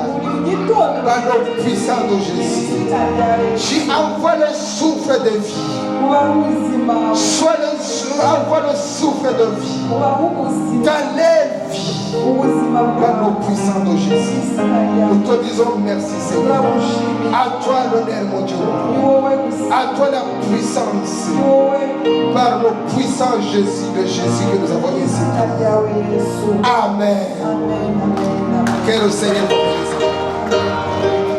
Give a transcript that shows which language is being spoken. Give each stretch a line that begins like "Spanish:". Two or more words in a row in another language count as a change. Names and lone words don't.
French: Par le puissant de Jésus. Tu envoies le souffle de vie. Envoie le souffle de vie. Dans les vies. Par le puissant de Jésus. Nous te disons merci, Seigneur. À toi l'honneur, mon Dieu.
Kinyarwanda: wowe gusa
French: À toi la puissance.
Kinyarwanda: ni wowe
French: Par le puissant Jésus de Jésus que nous avons ici.
Kinyarwanda: izina ryawe yesu
French: Amen.
Kinyarwanda: amen amen amen
French: Que le Seigneur vous bénisse.